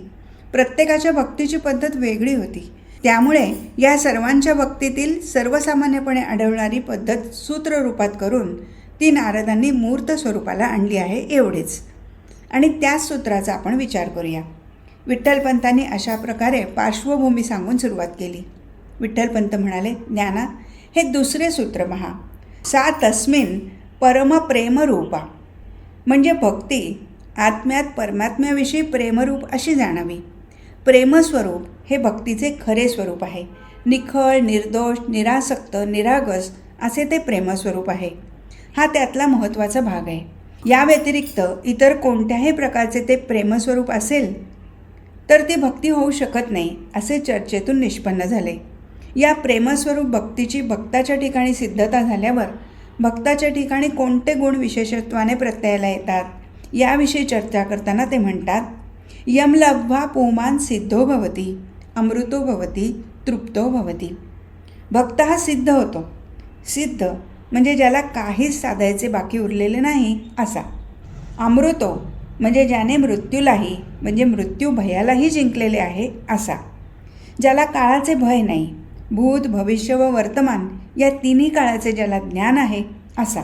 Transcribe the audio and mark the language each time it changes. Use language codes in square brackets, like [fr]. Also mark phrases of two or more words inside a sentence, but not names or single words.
[mr] प्रत्येकाच्या भक्तीची पद्धत वेगळी होती. त्यामुळे या सर्वांच्या भक्तीतील सर्वसामान्यपणे आढळणारी पद्धत सूत्ररूपात करून ती नारदांनी मूर्त स्वरूपाला आणली आहे एवढेच. आणि त्याच सूत्राचा आपण विचार करूया. विठ्ठलपंतांनी अशा प्रकारे पार्श्वभूमी सांगून सुरुवात केली. विठ्ठलपंत म्हणाले, ज्ञाना, हे दुसरे सूत्र पहा. [sa] सा तस्मिन् परमप्रेमरूपा. [mr] म्हणजे भक्ती आत्म्यात परमात्म्याविषयी प्रेमरूप अशी जाणावी. प्रेमस्वरूप हे भक्तीचे खरे स्वरूप आहे. निखळ, निर्दोष, निरासक्त, निरागस असे ते प्रेमस्वरूप आहे. हा त्यातला महत्त्वाचा भाग आहे. या व्यतिरिक्त इतर कोणत्याही प्रकारचे ते प्रेमस्वरूप असेल तर ती भक्ती होऊ शकत नाही असे चर्चेतून निष्पन्न झाले. या प्रेमस्वरूप भक्तीची भक्ताच्या ठिकाणी सिद्धता झाल्यावर भक्ताच्या ठिकाणी कोणते गुण विशेषत्वाने प्रत्ययाला येतात याविषयी चर्चा करताना ते म्हणतात, [sa] यम लब्ध्वा पुमान् सिद्धो भवति, अमृतो भवति, तृप्तो भवति. [mr] भक्त हा सिद्ध होतो. सिद्ध म्हणजे ज्याला काहीच साधायचे बाकी उरलेले नाही असा. अमृतो म्हणजे ज्याने मृत्यूलाही म्हणजे मृत्यू भयालाही जिंकलेले आहे असा. ज्याला काळाचे भय नाही. भूत, भविष्य व वर्तमान या तिन्ही काळाचे ज्याला ज्ञान आहे असा.